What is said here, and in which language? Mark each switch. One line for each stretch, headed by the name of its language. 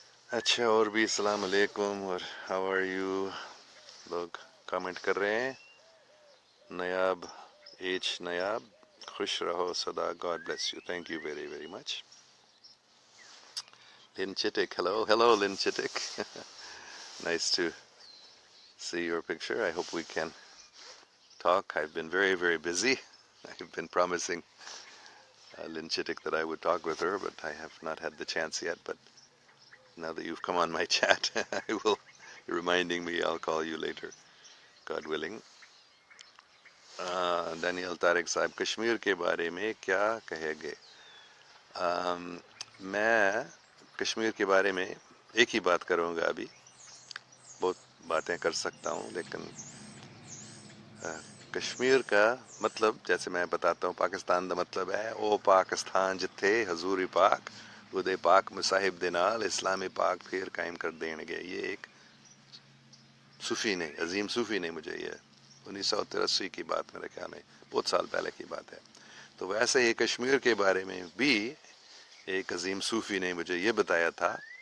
Urdu: اچھا، اور بھی السلام علیکم اور
English: how are you
Urdu: لوگ کامنٹ کر رہے ہیں۔ نیاب نیاب، خوش رہو سدا،
English: God bless you, thank you very very much.
Urdu: لن چٹک، ہیلو لن چٹک،
English: Nice to see your picture. I hope we can talk. I've been very, very busy. I've been promising Lynn Chittick that I would talk with her, but I have not had the chance yet. But now that you've come on my chat, you're reminding me, I'll call you later, God willing.
Urdu: Daniel Tariq صاحب، کشمیر کے بارے میں کیا کہے گے؟ میں کشمیر کے بارے میں ایک ہی بات کروں گا، ابھی بہت باتیں کر سکتا ہوں، لیکن کشمیر کا مطلب جیسے میں بتاتا ہوں، پاکستان کا مطلب ہے
Punjabi: او پاکستان جتھے حضور پاک خدے پاک مصاحب دے نال
Urdu: اسلام پاک پھر قائم کر دیں گے۔ یہ ایک صوفی نے، عظیم صوفی نے مجھے یہ 1983 کی بات، میرے خیال میں بہت سال پہلے کی بات ہے۔ تو ویسے ہی کشمیر کے بارے میں بھی ایک عظیم صوفی نے مجھے یہ بتایا تھا،